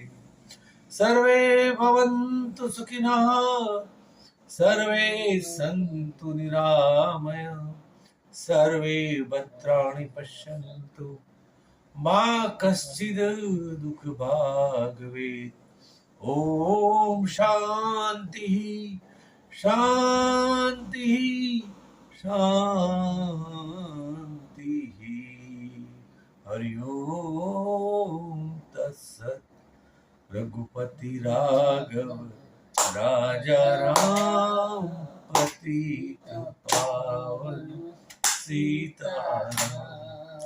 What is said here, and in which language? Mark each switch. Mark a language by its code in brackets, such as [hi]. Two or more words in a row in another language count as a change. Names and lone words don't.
[sa] सर्वे भवन्तु सुखिनः, सर्वे सन्तु निरामय, सर्वे भद्राणि पश्यन्तु मा कश्चिद दुःख भाग भवेत्. ओम शांति शांति शांति। हरि ओम तत्सत। [hi] रघुपति राघव राजा राम पतित पावन सीताराम।